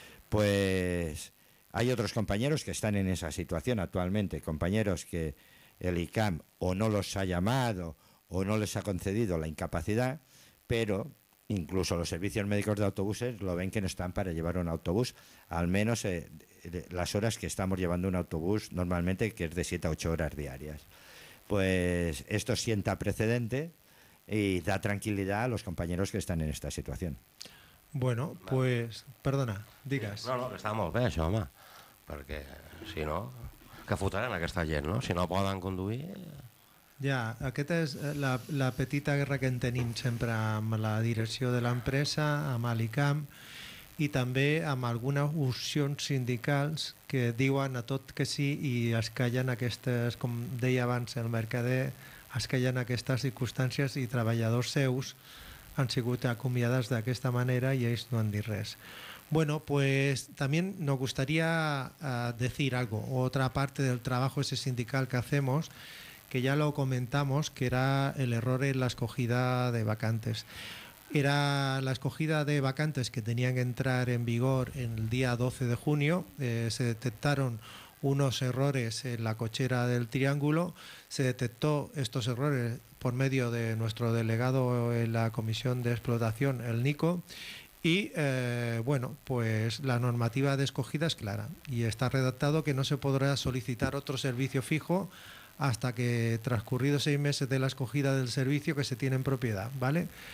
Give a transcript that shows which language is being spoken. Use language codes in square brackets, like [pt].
[es] Pues hay otros compañeros que están en esa situación actualmente, compañeros que el ICAM o no los ha llamado o no les ha concedido la incapacidad, pero incluso los servicios médicos de autobuses lo ven que no están para llevar un autobús, al menos las horas que estamos llevando un autobús normalmente, que es de 7 a 8 horas diarias. Pues esto sienta precedente y da tranquilidad a los compañeros que están en esta situación. Bueno, pues, perdona, digas. [ca] No, que està molt bé això, home, perquè si no, que fotran aquesta gent, no? Si no poden conduir... Ja, aquesta és la petita guerra que en tenim sempre amb la direcció de l'empresa, amb l'ICAM, i també amb algunes opcions sindicals que diuen a tot que sí i es callen aquestes, com deia abans el mercader, es callen aquestes circumstàncies i treballadors seus han sigut acomiadats d'aquesta manera i ells no han dit res. [es] Bueno, pues también nos gustaría decir algo, otra parte del trabajo ese sindical que hacemos, que ya lo comentamos, que era el error en la escogida de vacantes. Era la escogida de vacantes que tenían que entrar en vigor en el día 12 de junio, se detectaron unos errores en la cochera del Triángulo, se detectó estos errores por medio de nuestro delegado en la Comisión de Explotación, el Nico, y bueno, pues la normativa de escogida es clara y está redactado que no se podrá solicitar otro servicio fijo hasta que transcurridos 6 meses de la escogida del servicio que se tiene en propiedad, ¿vale?